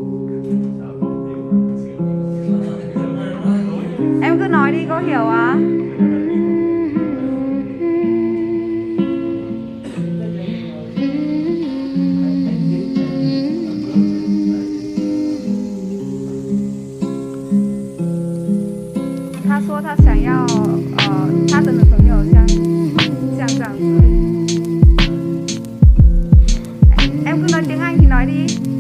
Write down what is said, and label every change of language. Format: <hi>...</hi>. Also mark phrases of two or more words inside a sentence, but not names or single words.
<vi>Em cứ nói đi, cô hiểu à? Hắn nói hắn</vi> <zh>想要他的女朋友像这样子。</zh> <vi>Em cứ nói tiếng Anh thì nói đi.</vi>